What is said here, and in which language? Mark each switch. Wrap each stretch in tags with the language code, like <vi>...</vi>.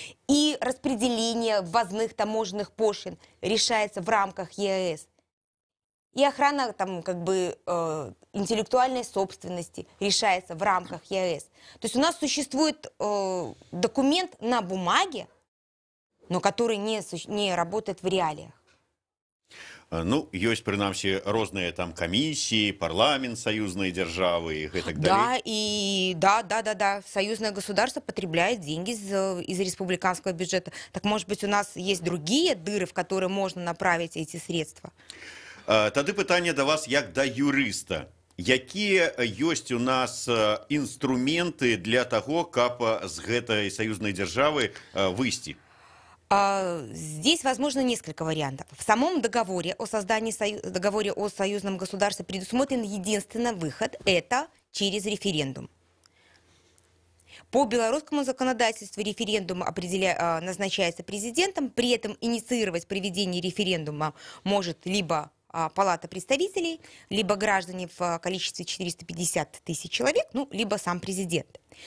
<ru>И распределение ввозных таможенных пошлин решается в рамках ЕАЭС. И охрана там, как бы, интеллектуальной собственности решается в рамках ЕАЭС. То есть у нас существует документ на бумаге, но который не работает в реалиях.</ru> <be>Ну, ёсць, прынамсі, розныя там камісіі, парламент саюзнай дзяржавы</be> <ru>и так Да, далее. и да. Союзное государство потребляет деньги из республиканского бюджета. Так, может быть, у нас есть другие дыры, в которые можно направить эти средства?</ru> <be>Тады пытанне да вас як да юрыста. Якія ёсць у нас інструменты для таго, каб з гэтай саюзнай дзяржавы выйсці?</be> <ru>Здесь возможно несколько вариантов. В самом договоре о создании договоре о союзном государстве предусмотрен единственный выход – это через референдум. По белорусскому законодательству референдум назначается президентом, при этом инициировать проведение референдума может либо Палата представителей, либо граждане в количестве 450 тысяч человек, ну, либо сам президент.</ru>